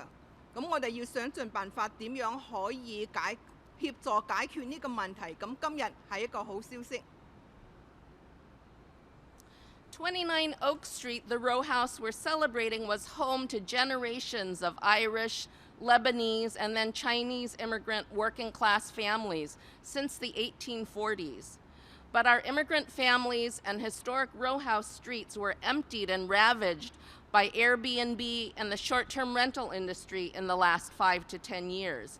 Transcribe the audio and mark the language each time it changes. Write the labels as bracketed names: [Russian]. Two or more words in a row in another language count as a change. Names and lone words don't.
[Cantonese] 咁我哋要想盡辦法點樣可以協助解決呢個問題。咁今日係一個好消息。 [English] 29 Oak Street, the row house we're celebrating, was home to generations of Irish, Lebanese, and then Chinese immigrant working class families since the 1840s. But our immigrant families and historic row house streets were emptied and ravaged by Airbnb and the short-term rental industry in the last 5 to 10 years.